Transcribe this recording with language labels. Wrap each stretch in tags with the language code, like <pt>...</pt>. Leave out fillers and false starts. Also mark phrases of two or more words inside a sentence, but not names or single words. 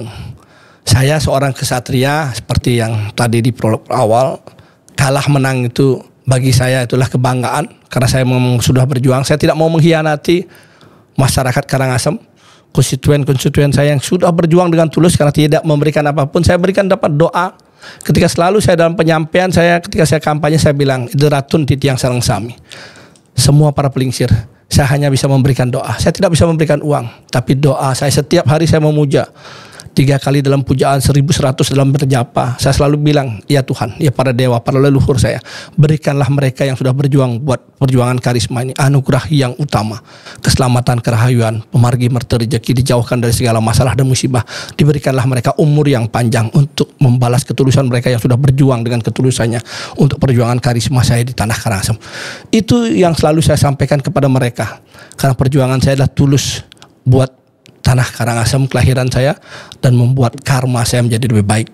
<id>Saya seorang kesatria seperti yang tadi di prolog awal, kalah menang itu bagi saya itulah kebanggaan karena saya memang sudah berjuang. Saya tidak mau mengkhianati masyarakat Karangasem, konstituen saya yang sudah berjuang dengan tulus karena tidak memberikan apapun. Saya berikan dapat doa. Ketika selalu saya dalam penyampaian saya, ketika saya kampanye saya bilang,</id> <ban>"Ideratun titiang sareng sami."</ban> <id>Semua para pelingsir, saya hanya bisa memberikan doa. Saya tidak bisa memberikan uang, tapi doa. Saya setiap hari saya memuja. 3 kali dalam pujaan, 1100 dalam berjapa. Saya selalu bilang, ya Tuhan, ya para dewa, para leluhur saya, berikanlah mereka yang sudah berjuang buat perjuangan karisma ini anugerah yang utama, keselamatan, kerahayuan, pemargi merta rezeki, dijauhkan dari segala masalah dan musibah. Diberikanlah mereka umur yang panjang untuk membalas ketulusan mereka yang sudah berjuang dengan ketulusannya untuk perjuangan karisma saya di tanah Karangasem. Itu yang selalu saya sampaikan kepada mereka, karena perjuangan saya adalah tulus buat tanah Karangasem kelahiran saya dan membuat karma saya menjadi lebih baik.</id>